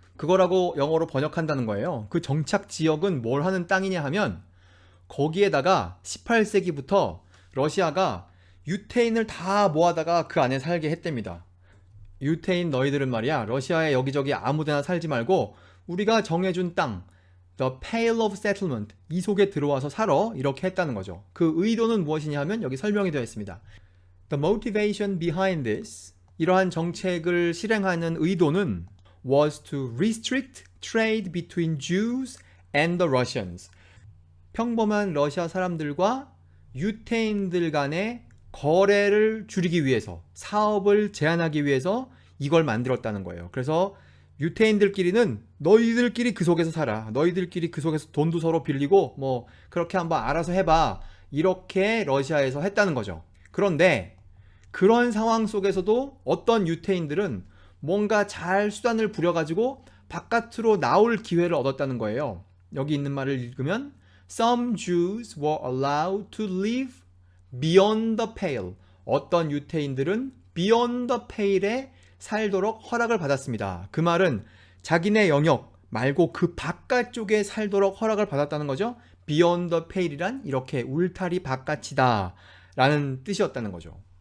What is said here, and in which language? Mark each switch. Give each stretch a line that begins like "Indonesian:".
Korean: 그거라고 영어로 번역한다는 거예요. 그 정착 지역은 뭘 하는 땅이냐 하면 거기에다가 18세기부터 러시아가 유태인을 다 모아다가 그 안에 살게 했답니다. 유태인 너희들은 말이야 러시아에 여기저기 아무데나 살지 말고 우리가 정해준 땅 The Pale of Settlement 이 속에 들어와서 살아 이렇게 했다는 거죠. 그 의도는 무엇이냐 하면 여기 설명이 되어 있습니다.
English: The motivation behind this
Korean: 이러한 정책을 실행하는 의도는
English: was to restrict trade between Jews and the Russians.
Korean: 평범한 러시아 사람들과 유태인들 간의 거래를 줄이기 위해서, 사업을 제한하기 위해서 이걸 만들었다는 거예요. 그래서 유태인들끼리는 너희들끼리 그 속에서 살아. 너희들끼리 그 속에서 돈도 서로 빌리고 뭐 그렇게 한번 알아서 해봐. 이렇게 러시아에서 했다는 거죠. 그런데 그런 상황 속에서도 어떤 유태인들은 뭔가 잘 수단을 부려가지고 바깥으로 나올 기회를 얻었다는 거예요. 여기 있는 말을 읽으면
English: Some Jews were allowed to live beyond the pale.
Korean: 어떤 유태인들은 beyond the pale에 살도록 허락을 받았습니다. 그 말은 자기네 영역 말고 그 바깥쪽에 살도록 허락을 받았다는 거죠. beyond the pale이란 이렇게 울타리 바깥이다 라는 뜻이었다는 거죠.